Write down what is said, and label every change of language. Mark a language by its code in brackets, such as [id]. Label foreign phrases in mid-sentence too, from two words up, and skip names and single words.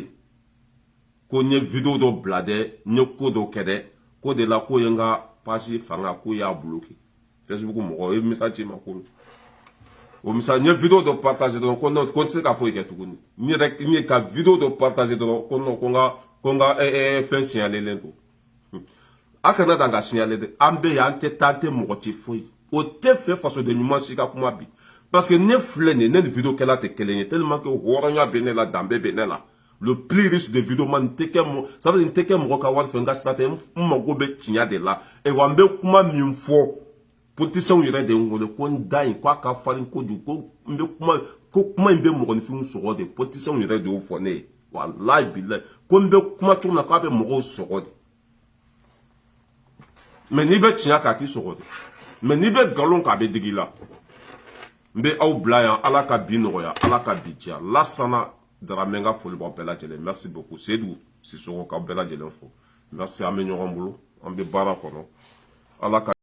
[bm] ko n ye vidéo dɔ bila dɛ n ye ko dɔ kɛ dɛ ko de la ko ye n ka page fanga k'u y'a bloqué Facebook mɔgɔ ye message ci ma kunun o misali n ye vidéo dɔ partager dɔrɔn ko non ko n tɛ se ka foyi kɛ tuguni n ye ka vidéo dɔ partager dɔrɔn ko non ko n ka fɛn signalelen don a kana dan ka signaler dɛ an bɛ yan an tɛ taa an tɛ mɔgɔ ci foyi o tɛ fɛ fasoden ɲuman si ka kuma bi [fr] parce que [bm] ne filɛ nin ye ne ni vidéo kɛla tɛ kelen ye [fr] tellement que [bm] hɔrɔnya bɛ ne la danbe bɛ ne la [fr] le plus riche de vidéo [bm] man n tɛ kɛ [fr] ça veut dire [bm] n tɛ kɛ mɔgɔ ka wari fɛ n ka sira tɛ n mago bɛ tiɲɛ de la wa n bɛ kuma min fɔ politiciens yɛrɛ de n wele ko n da in ko a ka farin kojugu ko n bɛ kuma ko kuma in bɛ mɔgɔninfinw sɔgɔ de politiciens yɛrɛ de y'o fɔ ne ye [ar] والله بالله [bm] ko n bɛ kuma cogo min na k'a bɛ mɔgɔw sɔgɔ de mais n'i bɛ tiɲɛ kan a t'i sɔgɔ de mais n'i bɛ nkalon kan a bɛ digi i la n bɛ aw bila yan Ala ka bi nɔgɔya Ala ka bi diya Lasana Darame n ka foli b'aw bɛɛ lajɛlen [fr] merci beaucoup [bm] Seydou Sissoko k'aw bɛɛ lajɛlen fo merci an bɛ ɲɔgɔn bolo an bɛ baara kɔnɔ Ala ka